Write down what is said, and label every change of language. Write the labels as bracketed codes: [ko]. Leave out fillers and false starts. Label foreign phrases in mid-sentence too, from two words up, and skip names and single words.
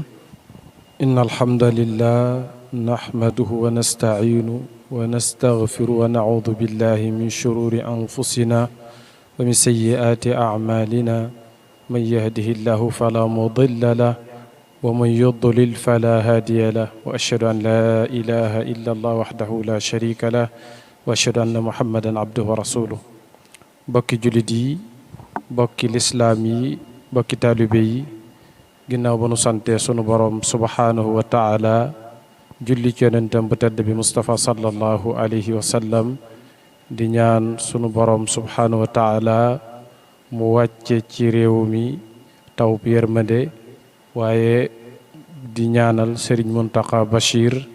[ar] إن الحمد لله نحمده ونستعينه ونستغفره ونعوذ بالله من شرور أنفسنا ومن سيئات أعمالنا من يهده الله فلا مضل له ومن يضلل فلا هادي له وأشهد أن لا إله إلا الله وحده لا شريك له وأشهد أن محمدا عبده ورسوله [wo] bokki jullit yi bokki lislaam yi bokki taalibe yi ginnaaw ba nu sante sunu boroom [ar] سبحانه وتعالى [wo] julli ci yonentam bu tedd bi Mustafa [ar] صلى الله عليه وسلم [wo] di ñaan sunu boroom [ar] سبحانه وتعالى [wo] mu wàcce ci réew mi taw bi yërmande waaye di ñaanal Serigne Mountakha Bachir